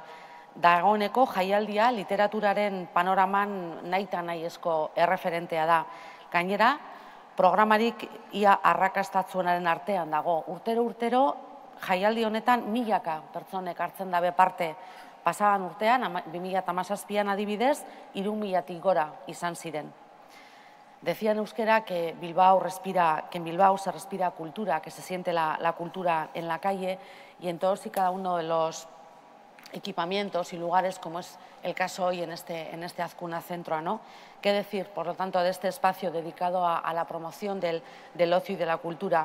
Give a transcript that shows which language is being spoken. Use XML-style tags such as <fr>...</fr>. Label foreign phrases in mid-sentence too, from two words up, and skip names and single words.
<eu>Dagoeneko jaialdia literaturaren panoraman nahita nahiezko erreferentea da. Gainera, programarik ia arrakastatzuenaren artean dago. Urtero jaialdi honetan milaka pertsonek hartzen dabe parte. Pasaban urtean, 2017an adibidez, 3.000-tik gora izan ziren.</eu> <es>Decía en euskera que en Bilbao se respira cultura, que se siente la cultura en la calle, y en todos y cada uno de los equipamientos y lugares, como es el caso hoy en este Azkuna Centro, ¿no? ¿Qué decir, por lo tanto, de este espacio dedicado a la promoción del ocio y de la cultura?</es>